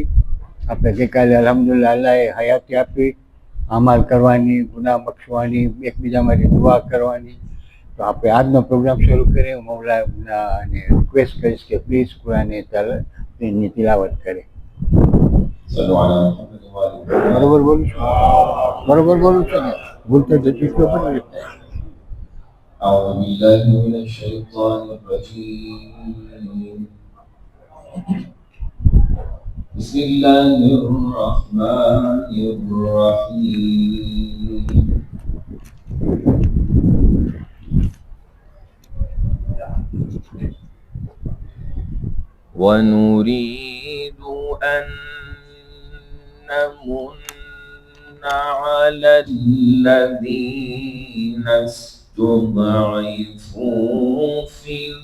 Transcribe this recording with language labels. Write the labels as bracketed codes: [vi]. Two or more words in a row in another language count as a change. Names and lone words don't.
[gu] આપણે ગઈકાલે અલ્હમ્દુલિલ્લાહ અલ્લાહે હયાતી આપી, અમાલ કરવાની, ગુનાહ બક્ષવાની, એકબીજા માટે દુઆ કરવાની. તો આપણે આજનો પ્રોગ્રામ શરૂ કરીએ. મૌલાને રિક્વેસ્ટ કરીશ કે પ્લીઝ કુરાનની તિલાવત કરે. બરોબર બોલું છું? બરોબર બોલું છું ને? ભૂલતો તો ચૂક્યો પણ. [ar] أعوذ بالله من الشيطان الرجيم بسم الله الرحمن الرحيم ونريد أن نمن على الذين استضعفوا في